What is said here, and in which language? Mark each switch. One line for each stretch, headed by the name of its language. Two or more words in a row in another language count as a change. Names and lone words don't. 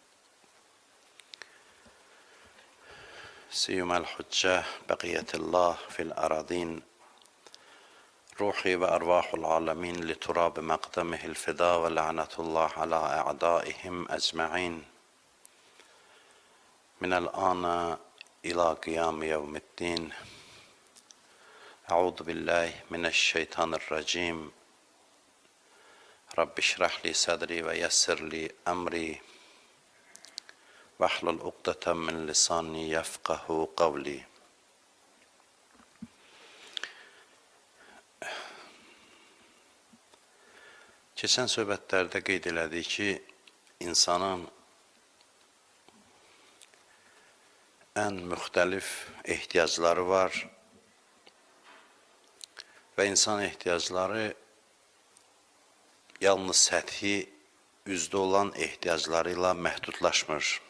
Arabic: سيما الحجة بقية الله في الأرضين روحي وأرواح العالمين لتراب مقدمه الفداء ولعنة الله على أعدائهم أجمعين من الآن إلى قيام يوم الدين. أعوذ بالله من الشيطان الرجيم. رب اشرح لي صدري ويسر لي أمري واحلل عقدة من لساني يفقهوا قولي.
Azerbaijani: Keçən söhbətlərdə qeyd elədik ki, insanın ən müxtəlif ehtiyacları var və insan ehtiyacları yalnız səthi üzdə olan ehtiyaclarıyla məhdudlaşmır.